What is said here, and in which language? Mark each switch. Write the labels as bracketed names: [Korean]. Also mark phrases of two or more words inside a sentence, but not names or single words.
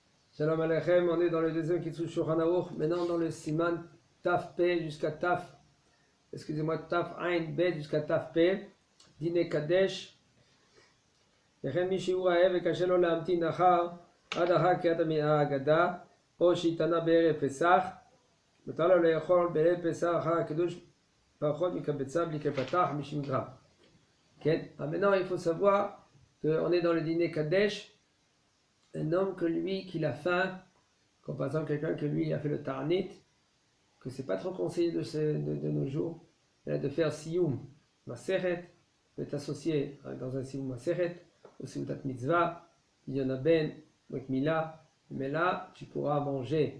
[Hebrew] שלום עליכם, [French] on est dans le deuxième Kitzur Shulchan Aruch, maintenant dans le Siman Taf P jusqu'à Taf, Taf Ain Bet jusqu'à Taf P, Dine Kadesh, [Hebrew] וכן מי שהוא רעב וקשה לו להמתין אחר עד אחר קריאת ההגדה או שהתענה בערב פסח, מותר לו לאכול בערב פסח אחר הקידוש פחות מקבצה בלי כפתח 50 גרם. כן? [French] Maintenant il faut savoir qu'on est dans le dîner Kadesh, un homme que lui, qu'il a faim, comme par exemple quelqu'un que lui a fait le Ta'anit, que c'est pas trop conseillé de nos jours, de faire [Hebrew] סיום מסכת, [French] d'être associé dans un [Hebrew] סיום מסכת, [French] ou [Hebrew] סעודת מצוה, [French] il y en a Ben, avec Mila, mais là tu pourras manger.